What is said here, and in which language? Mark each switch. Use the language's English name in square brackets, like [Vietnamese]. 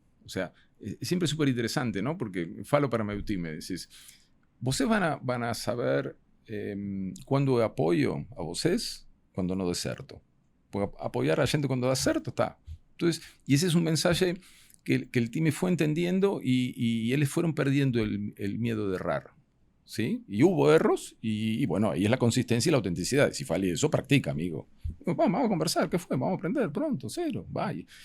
[Spanish] O sea, siempre es súper interesante, ¿no? [Portuguese] Porque falo para meu time, decís, vocês van a saber quando eu apoio a vocês, quando não dê certo. [Spanish] Porque apoyar a gente cuando [Portuguese] da certo, [Spanish] está. Entonces, y ese es un mensaje que el time fue entendiendo y ellos fueron perdiendo el miedo de errar. ¿Sí? Y hubo errores y bueno, ahí es la consistencia y la autenticidad. Si falla eso, practica, amigo. Vamos a conversar, ¿qué fue? Vamos a aprender pronto, cero, vaya.